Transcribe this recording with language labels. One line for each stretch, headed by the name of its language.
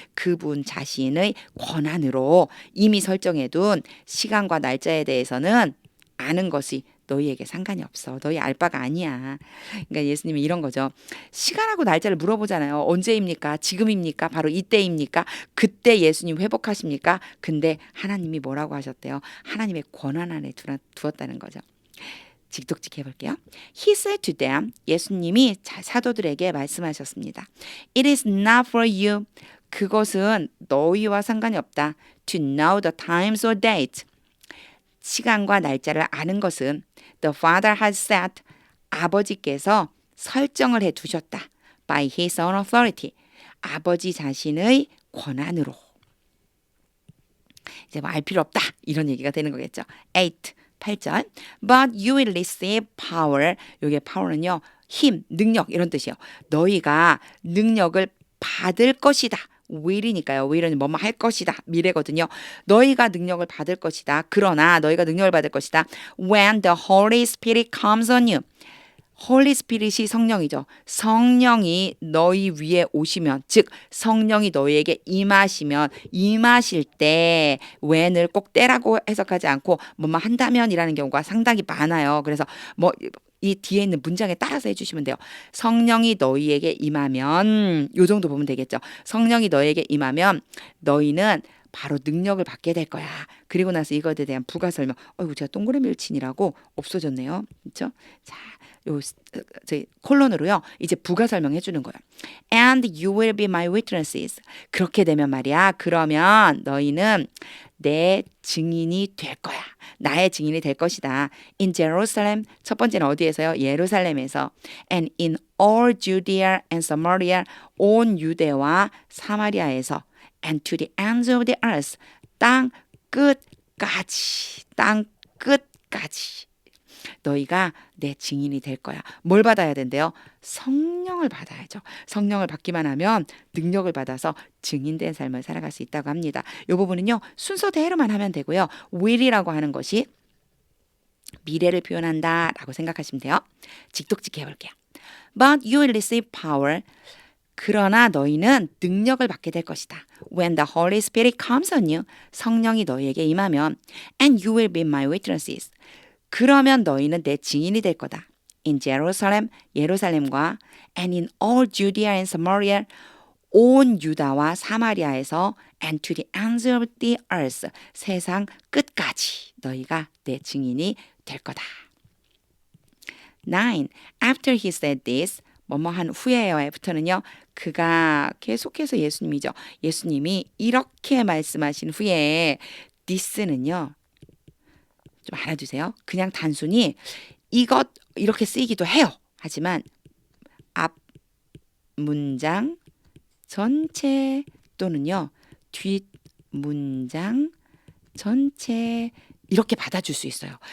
Korean: 그분 자신의 권한으로 이미 설정해둔 시간과 날짜에 대해서는 아는 것이 너희에게 상관이 없어. 너희 알 바가 아니야. 그러니까 예수님이 이런 거죠. 시간하고 날짜를 물어보잖아요. 언제입니까? 지금입니까? 바로 이때입니까? 그때 예수님 회복하십니까? 근데 하나님이 뭐라고 하셨대요? 하나님의 권한 안에 두었다는 거죠. 직독직 해볼게요.
English: He said to them,
Korean: 예수님이 사도들에게 말씀하셨습니다.
English: It is not for you.
Korean: 그것은 너희와 상관이 없다.
English: To know the times or date.
Korean: 시간과 날짜를 아는 것은
English: The Father has set.
Korean: 아버지께서 설정을 해두셨다.
English: By his own authority.
Korean: 아버지 자신의 권한으로. 이제 뭐 알 필요 없다. 이런 얘기가 되는 거겠죠. 8. 8절.
English: But you will receive power.
Korean: 요게 power는요. 힘, 능력 이런 뜻이에요. 너희가 능력을 받을 것이다. will이니까요. will은 뭐뭐 할 것이다. 미래거든요. 너희가 능력을 받을 것이다. 그러나 너희가 능력을 받을 것이다.
English: When the Holy Spirit comes on you.
Korean: 홀리 스피릿이 성령이죠. 성령이 너희 위에 오시면, 즉 성령이 너희에게 임하시면, 임하실 때 when을 꼭 때라고 해석하지 않고 뭐뭐 한다면이라는 경우가 상당히 많아요. 그래서 뭐 이 뒤에 있는 문장에 따라서 해주시면 돼요. 성령이 너희에게 임하면 요 정도 보면 되겠죠. 성령이 너희에게 임하면 너희는 바로 능력을 받게 될 거야. 그리고 나서 이것에 대한 부가 설명. 어이구 제가 동그라미를 치니라고 없어졌네요. 그렇죠? 자, 요 저희 콜론으로요. 이제 부가 설명해 주는 거예요.
English: And you will be my witnesses.
Korean: 그렇게 되면 말이야. 그러면 너희는 내 증인이 될 거야. 나의 증인이 될 것이다.
English: In Jerusalem.
Korean: 첫 번째는 어디에서요? 예루살렘에서.
English: And in all Judea and Samaria.
Korean: 온 유대와 사마리아에서.
English: And to the ends of the earth.
Korean: 땅 끝까지. 땅 끝까지. 너희가 내 증인이 될 거야. 뭘 받아야 된대요? 성령을 받아야죠. 성령을 받기만 하면 능력을 받아서 증인된 삶을 살아갈 수 있다고 합니다. 이 부분은요. 순서대로만 하면 되고요. will이라고 하는 것이 미래를 표현한다라고 생각하시면 돼요. 직독직 해볼게요.
English: But you will receive power.
Korean: 그러나 너희는 능력을 받게 될 것이다.
English: When the Holy Spirit comes on you.
Korean: 성령이 너희에게 임하면
English: And you will be my witnesses.
Korean: 그러면 너희는 내 증인이 될 거다.
English: In Jerusalem,
Korean: 예루살렘과
English: and in all Judea and Samaria,
Korean: 온 유다와 사마리아에서
English: and to the ends of the earth,
Korean: 세상 끝까지 너희가 내 증인이 될 거다.
English: 9. After he said this,
Korean: 뭐뭐한 후에요. 애프터는요. 그가 계속해서 예수님이죠. 예수님이 이렇게 말씀하신 후에 this는요. 좀 알아주세요. 그냥 단순히 이것 이렇게 쓰이기도 해요. 하지만 앞 문장 전체 또는요 뒷 문장 전체 이렇게 받아줄 수 있어요.